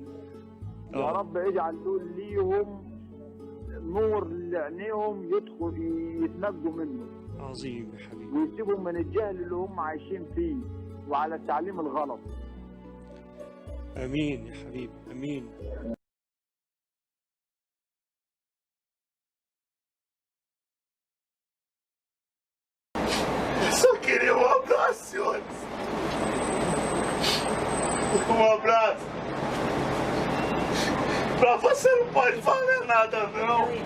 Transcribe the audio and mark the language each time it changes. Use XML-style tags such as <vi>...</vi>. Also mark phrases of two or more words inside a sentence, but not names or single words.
<ar>يا رب اجعل دول ليهم نور لعينيهم يدخل يتنجوا منه. عظيم يا حبيبي. ويسيبهم من الجهل اللي هم عايشين فيه وعلى التعليم الغلط. امين يا حبيبي امين.</ar> <pt>Só queria um abraço, senhores. Um abraço. Pra você não pode valer nada, não.</pt>